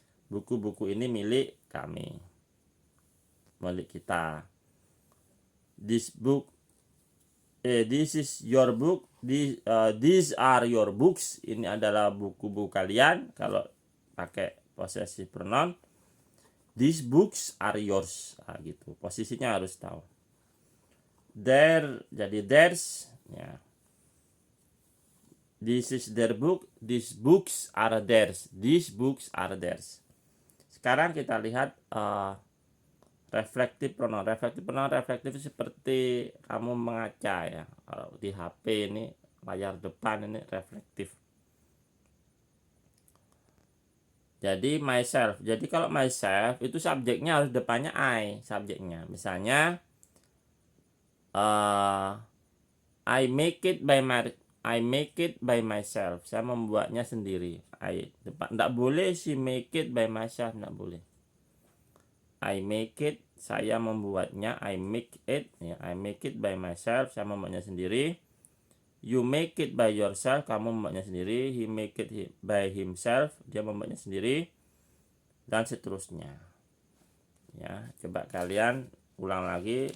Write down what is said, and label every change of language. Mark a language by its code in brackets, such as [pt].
[id] Buku-buku ini milik kami, milik kita. [en] This is your book, these are your books. [id] Ini adalah buku-buku kalian. Kalau pakai [en] possessive pronoun, these books are yours. [id] Nah, gitu. Posisinya harus tahu. There jadi theirs ya. [en] This is their book, these books are theirs. These books are theirs. [id] Sekarang kita lihat [en] reflective pronoun. [id] Reflective seperti kamu mengaca ya. Kalau di HP ini layar depan ini reflektif. Jadi myself. Jadi kalau myself itu subjeknya harus depannya I, subjeknya. [en] Misalnya I make it by myself. [id] Saya membuatnya sendiri. Enggak boleh [en] she make it by myself, [id] enggak boleh. [en] I make it, [id] saya membuatnya. [en] I make it, ya, I make it by myself, [id] saya membuatnya sendiri. [en] You make it by yourself, [id] kamu membuatnya sendiri. [en] He make it by himself, [id] dia membuatnya sendiri, dan seterusnya. Ya, coba kalian ulang lagi.